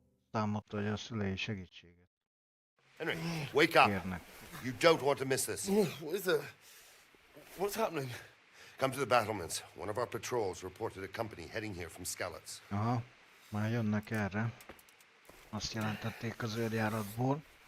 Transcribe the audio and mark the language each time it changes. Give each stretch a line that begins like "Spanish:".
Hungarian: Támadta, hogy a szülei segítséget.
English: Henry, wake up. You don't want to miss this. What is it? What's happening? Come to the battlements. One of our patrols reported a company heading here from Skalitz.
Hungarian: Aha, már jönnek erre. Azt jelentették az őrjáratból.